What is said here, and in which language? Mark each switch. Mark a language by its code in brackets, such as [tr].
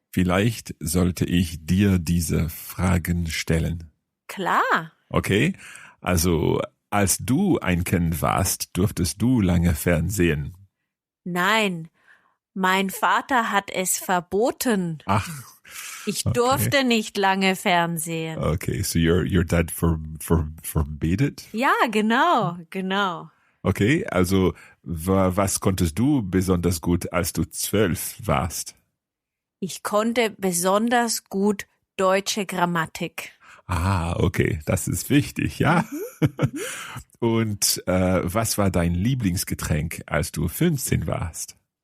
[de] Vielleicht sollte ich dir diese Fragen stellen. Klar. Okay, also als du ein Kind warst, durftest du lange Fernsehen. Nein, mein Vater hat es verboten. Ach, Ich durfte nicht lange Fernsehen. [en] Okay, so your dad forbade it? [de] Ja, genau. Okay, also was konntest du besonders gut, als du 12 warst? Ich konnte besonders gut deutsche Grammatik. Ah, okay, das ist wichtig, ja. Und was war dein Lieblingsgetränk, als du 15 warst?